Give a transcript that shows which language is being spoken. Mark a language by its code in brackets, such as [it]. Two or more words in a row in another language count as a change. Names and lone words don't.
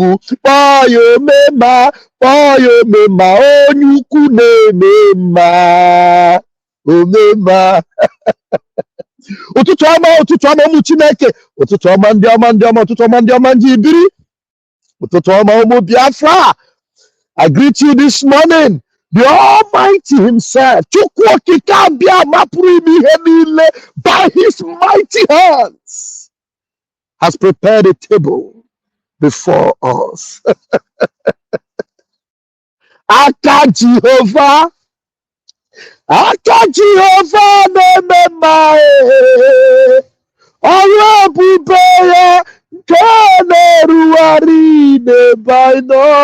[ig] Kpọọ ya omema, onye ukwu na-eme mma. Omema. Ụtụtụ ọma ụmụ Chineke. Ụtụtụ ọma ndị ọma, ụtụtụ ọma ndị ọma ndị ibiri. Ụtụtụ ọma ụmụ Biafra. [en] I greet you this morning. The Almighty himself, [ig] Chukwu Okike Abiama, pụrụ ime ihe niile, [en] by his mighty hands has prepared a table before us. [ig] Aka Jehovah na-eme mma. Ọrụ ebube ya nke na-erugharị n'ebe anyị nọ.